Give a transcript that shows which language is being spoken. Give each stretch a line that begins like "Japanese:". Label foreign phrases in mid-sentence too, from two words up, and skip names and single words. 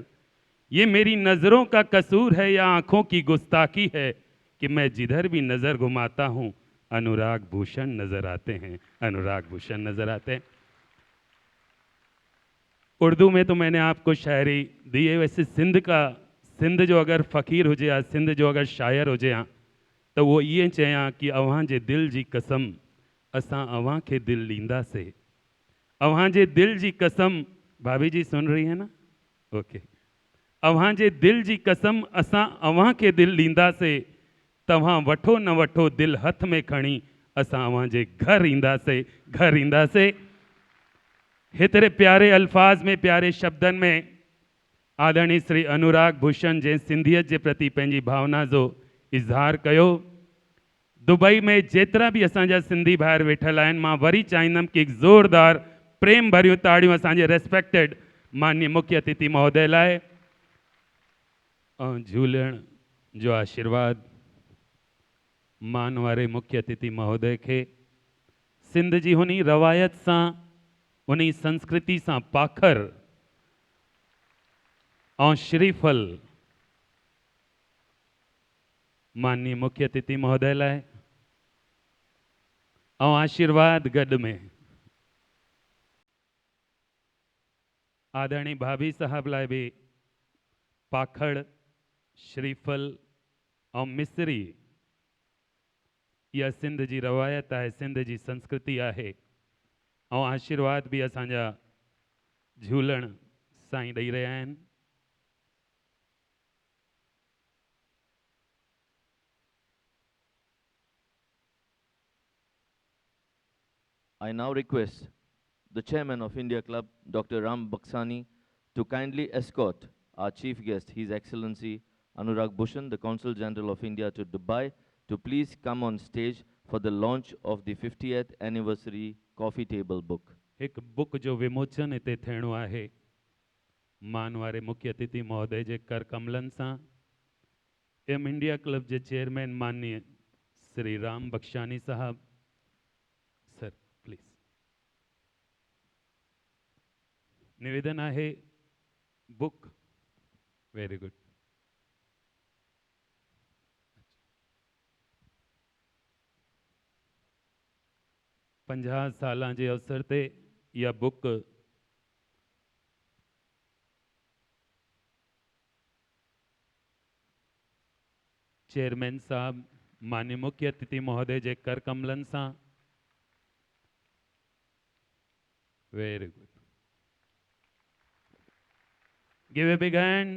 Hindi: ये मेरी नज़रों का कसूर है या आंखों की गुस्ताखी है कि मैं जिधर भी नज़र घुमाता हूँ अनुराग भूषण नज़र आते हैं, अनुराग भूषण नज़र आते हैं। उर्दू में तो मैंने आपको शायरी दी है, वैसे
Sindhi: सिंध जो अगर फ़कीर हुजे आ, सिंध जो अगर शायर हुजे आ,
Hindi: तो वो ये
Sindhi: चया कि अव्हां जे दिल जी कसम असां अव्हां के दिल लींदासीं, अव्हां जे दिल जी कसम।
Hindi: भाभी जी सुन रही है ना? ओके।
Sindhi: अव्हां जे दिल जी कसम असां अव्हां के दिल लींदासीं, तव्हां वठो न वठो दिल हथ में खणी असां अव्हां जे घर ईंदासीं, घर ईंदासीं। हेतिरे प्यारे अल्फाज में, प्यारे शब्दनि में आदरणीय श्री अनुराग भूषण जंहिं सिंधियत जे प्रति पंहिंजी भावना जो इज़हार कयो। दुबई में जेतिरा बि असांजा सिंधी भाइर वेठल आहिनि, मां वरी चाहींदुमि कि हिकु ज़ोरदार प्रेम भरियूं ताड़ियूं असांजे रेस्पेक्टेड माननीय मुख्य अतिथि महोदय लाइ। ऐं झूलण जो आशीर्वाद मान वारे मुख्य अतिथि महोदय खे सिंध जी हुनी रवायत सां, उन संस्कृति सां पाखर और श्रीफल माननीय मुख्य अतिथि महोदय लाइ और आशीर्वाद गड में आदरणीय भाभी साहब लाइ भी पाखड़, श्रीफल और मिसरी यह सिंध जी रवायत है, सिंध जी संस्कृति है। और आशीर्वाद भी असांजा झूलण साईं ॾेई रहिया आहिनि।
English: I now request the chairman of India Club, Dr. Ram Baksani, to kindly escort our chief guest, His Excellency Anurag Bhushan, the Consul General of India to Dubai, to please come on stage for the launch of the 50th anniversary coffee table book.
Sindhi: एक बुक जो विमोचन इते थियणो आहे मान वारे मुख्य अतिथि महोदय जे कर कमलन सां। एम इंडिया क्लब जे चेयरमैन माननीय श्री राम बख्शानी साहब,
English: sir please.
Sindhi: निवेदन आहे बुक,
English: very good.
Sindhi: 50 साल के अवसर ते यह बुक चेयरमैन साहब माननीय मुख्य अतिथि महोदय जे कर कमलन सां,
English: very good, give a big hand.